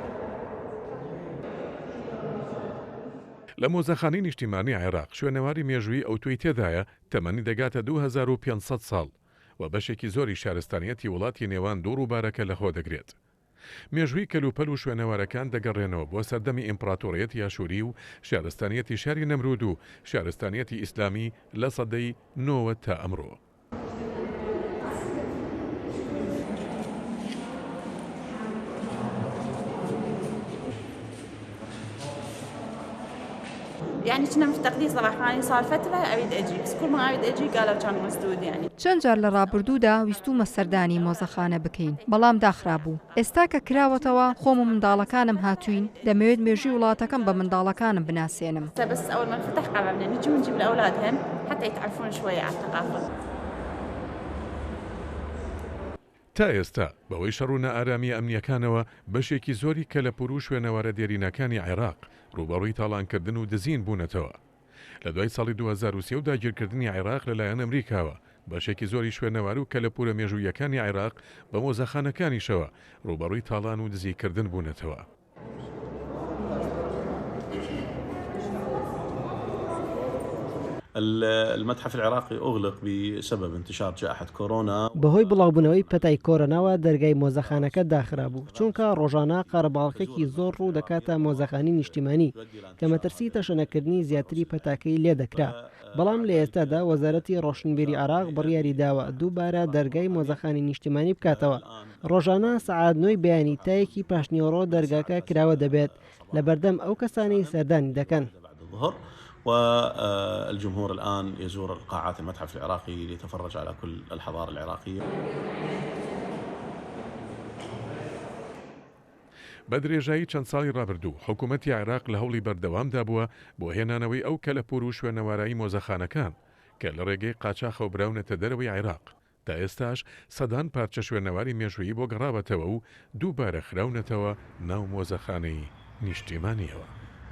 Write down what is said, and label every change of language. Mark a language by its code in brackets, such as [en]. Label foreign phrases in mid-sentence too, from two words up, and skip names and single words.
[ckb] لە مۆزەخانەی نیشتیمانی عێراق شوێنەواری مێژووی ئەوتۆی تێدایە تەمەنی دەگاتە 2500 ساڵ و بەشێکی زۆری شارستانیەتی وڵاتی نێوان دوو ڕووبارەکە لەخۆ دەگرێت. مێژووی کەلوپەل و شوێنەوارەکان دەگەڕێنەوە بۆ سەردەمی ئیمپراتۆریەتی یاشووری و شارستانیەتی شاری نەمرود و شارستانیەتی ئیسلامی لە سەدەی 9 تا ئەمڕۆ. [ar] يعني كنا مفتقدين صراحة، يعني صار فترة أريد أجي، بس كل ما أريد أجي قالوا كان مسدود يعني. [ckb] چەند جار لە ڕابردوودا ویستومە سەردانی مۆزەخانە بکەین، بەڵام داخرابوو. ئێستا کە کراوەتەوە خۆم و منداڵەکانم هاتوین، دەمەوێت مێژووی وڵاتەکەم بە منداڵەکانم بناسێنم. [ar] بس أول ما فتح قررنا نجي ونجيب الأولاد هم حتى يتعرفون شوية على الثقافة. [ckb] تا ئێستا بەوەی شەڕونە ئارامی ئەمنیەکانەوە بەشێکی زۆری کەلەپور و شوێنەوارە دێرینەکانی عێراق ڕوبەڕووی تاڵانکردن و دزین بوونەتەوە. لە دوای ساڵی 2023 و داگیرکردنی عێراق لەلایەن ئەمریکاوە بەشێکی زۆری شوێنەوار و کەلەپورە مێژوویەکانی عێراق بە مۆزەخانەکانیشەوە ڕوبەڕووی تاڵان و دزیکردن بوونەتەوە. [ar] المتحف العراقي أغلق بسبب انتشار جائحة كورونا. [ckb] بەهۆی بڵاوبوونەوەی پەتای کۆرۆناوە دەرگای مۆزەخانەکە داخرابوو چونکە ڕۆژانە قەرەباڵقێکی زۆر ڕوو دەکاتە مۆزەخانی نیشتیمانی کە مەترسی تەشەنەکردنی زیاتری پەتاکەی لێ دەکرا. بەڵام لە ئێستادا وەزارەتی ڕۆشنبیری عێراق بڕیاری داوە دووبارە دەرگای مۆزەخانی نیشتیمانی بکاتەوە. ڕۆژانە سەعات 9 بەیانی تایەکی پاشنیۆڕۆ دەرگاکە کراوە دەبێت لە بەردەم ئەو کەسانی سەردانی دەکەن. [ar] والجمهور الآن يزور قاعات المتحف العراقي ليتفرج على كل الحضارة العراقية. [ckb] بە درێژایی چەند ساڵی ڕابردوو حکوومەتی عێراق لە هەوڵی بەردەوامدا بووە بۆ هێنانەوەی ئەو کەلەپور و شوێنەوارایی مۆزەخانەکان کە لە ڕێگەی قاچاخە و براونەتە دەرەوەی عێراق. تا ئێستاش سەدان پارچە شوێنەواری مێژوویی بۆ گەڕاوەتەوە و دووبارە خراونەتەوە ناو مۆزەخانەی نیشتیمانیەوە.